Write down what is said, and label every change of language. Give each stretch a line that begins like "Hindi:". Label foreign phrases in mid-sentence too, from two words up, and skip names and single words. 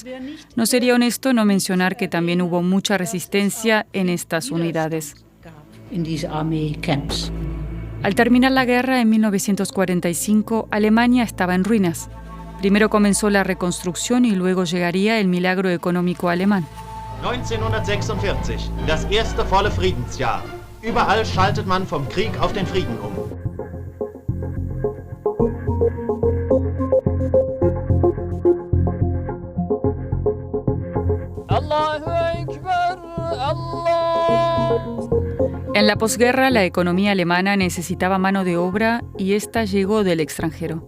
Spanish: No sería honesto no mencionar que también hubo mucha resistencia en estas unidades. Al terminar la guerra en 1945, Alemania estaba en ruinas. Primero comenzó la reconstrucción y luego llegaría el milagro económico alemán.
German: 1946, das erste volle Friedensjahr. Überall schaltet man vom Krieg auf den Frieden um.
Spanish: En la posguerra, la economía alemana necesitaba mano de obra y esta llegó del extranjero.